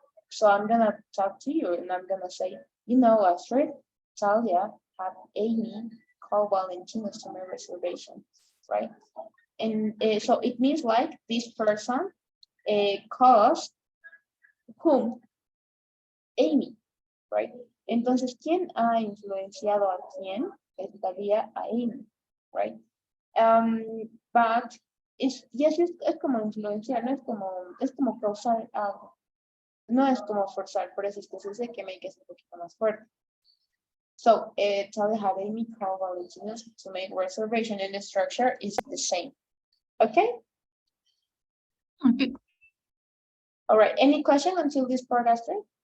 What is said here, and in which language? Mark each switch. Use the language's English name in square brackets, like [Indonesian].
[English] So I'm gonna talk to you and I'm gonna say, you know, Astrid, Talia had Amy call Valentino's to make reservations, right? And so it means like this person caused whom? Amy, right? [Spanish] Entonces, ¿quién ha influenciado a quién? Estaría a Amy, right? [English] But yes, [Spanish] es como influenciar, no es como causar algo. No es como forzar, por eso es que se dice que make es un poquito más fuerte. [English] So, Talia had Amy call Valentino's to make reservation, and the structure is the same. Okay? Okay. All right, any question until this part, Astrid?